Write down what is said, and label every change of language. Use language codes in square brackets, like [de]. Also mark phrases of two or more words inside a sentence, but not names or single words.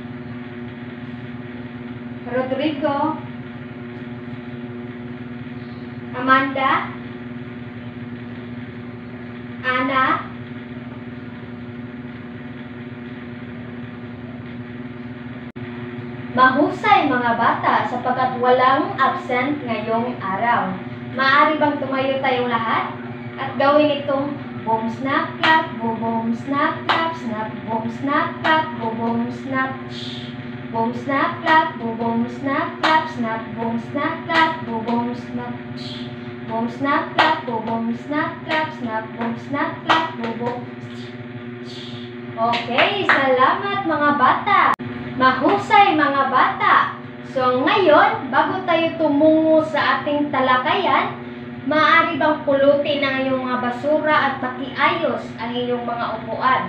[tl] Rodrigo, Amanda, Ana, mahusay mga bata sapagkat walang absent ngayong araw. Maaari bang tumayo tayong lahat at gawin itong [en] boom snap clap, boom snap clap, snap boom snap clap, boom [tl] snap, boom snap clap, boom snap clap, snap boom snap clap, boom snap, boom snap clap, boom snap clap, snap boom snap clap, boom. Okay, salamat mga bata. Mahusay mga bata! So ngayon, bago tayo tumungo sa ating talakayan, maaari bang pulutin ang iyong mga basura at pakiayos ang iyong mga upuan?